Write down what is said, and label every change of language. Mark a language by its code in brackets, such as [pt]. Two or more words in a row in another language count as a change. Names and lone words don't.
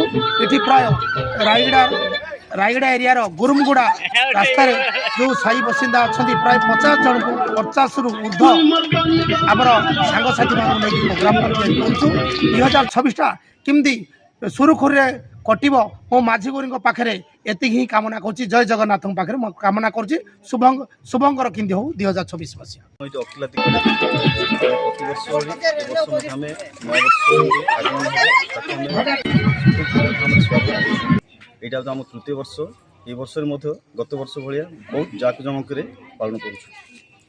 [or] ଏଠି ପ୍ରାୟ ରାୟଗଡ଼ା ଏରିଆର ଗୁରୁମଗୁଡ଼ା ରାସ୍ତାରେ ଯେଉଁ ସାହି ବାସିନ୍ଦା ଅଛନ୍ତି ପ୍ରାୟ 50 ଜଣଙ୍କୁ 50ରୁ ଉର୍ଦ୍ଧ୍ୱ ଆମର ସାଙ୍ଗସାଥିମାନଙ୍କୁ ନେଇକି ପ୍ରୋଗ୍ରାମଟା ତିଆରି କରୁଛୁ। 2026ଟା କେମିତି ସୁରୁଖୁରୁରେ କଟିବ ମୋ ମାଝୀ ଗୁରୁଙ୍କ ପାଖରେ ଏତିକି ହିଁ କାମନା କରୁଛି। ଜୟ ଜଗନ୍ନାଥଙ୍କ ପାଖରେ ମୁଁ କାମନା କରୁଛି ଶୁଭଙ୍କର କେମିତି ହଉ 2026 ମସିହା। ଏଇଟା ତ ଆମର ତୃତୀୟ ବର୍ଷ। ଏଇ ବର୍ଷର ମଧ୍ୟରେ ଗତ ବର୍ଷ ଭାୟା ବହୁତ ଜାକଜମକରେ ପାଳନ କରୁଛୁ।